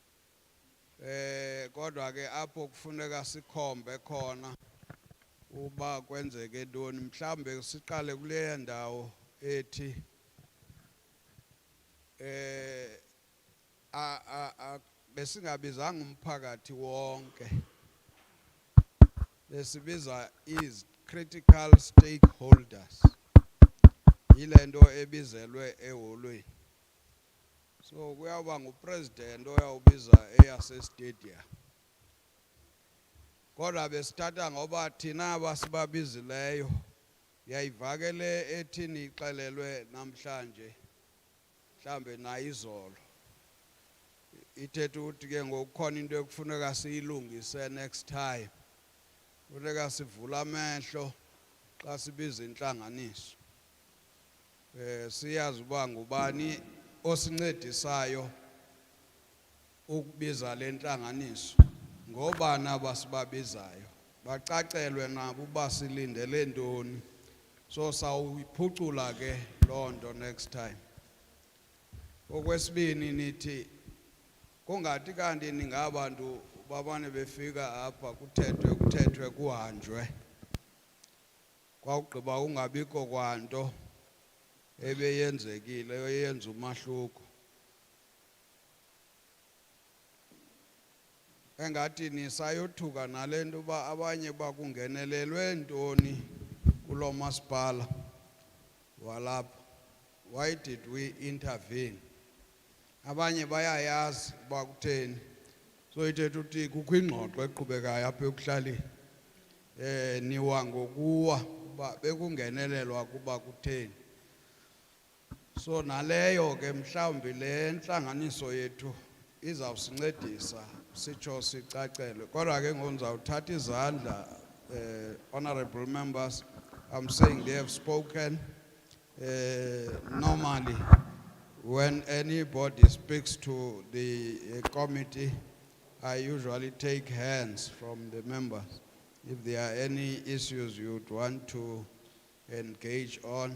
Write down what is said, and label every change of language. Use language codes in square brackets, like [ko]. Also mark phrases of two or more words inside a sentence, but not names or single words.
[xh] kodwa ke apho kufuneka sikhombe khona uba kwenzeke ntoni mhlambe siqale kule ndawo ethi besingabizanga umphakathi wonke besibiza is [en] critical stakeholders [xh] yilento ebizelwe eholweni so kuyaba ngupresident oyawubiza eyase stadium kodwa besithatha ngoba thina abasibabizileyo yayivakele ethini ixelelwe namhlanje mhlambe nayizolo ithethe ukuthi ke ngokukhona into ekufuneka siyilungise [en] next time [xh] funeka sivula amehlo xa sibiza inhlanganiso siyazi uba ngubani osincedisayo ukubiza le nhlanganiso ngobani abasibabizayo bacacelwe nabo uba silindele ntoni so sawuphucula ke loo nto [en] next time. [xh] Okwesibini nithi kungathi kanti ningabantu babane befika apha kuthethwe kuhanjwe kwawugqiba ungabikho kwanto ebeyenzekile eyenza umahluko engathi nisayothuka nalento uba abanye bakungenelelwe ntoni kulo masipala walapha. [en] Why did we intervene? [xh] Abanye bayayazi uba kutheni so ithetha ukuthi kukho ingxoxo eqhubekayo apha ekuhlaleni niwa ngokuwa uba bekungenelelwa kuba kutheni so naleyo ke mhlawumbi le nhlanganiso yethu izawusincedisa sitsho sicacelwe kodwa ke ngizawuthatha izandla [en] honorable members. I'm saying they have spoken. Normally when anybody speaks to the committee I usually take hands from the members if there are any issues you would want to engage on.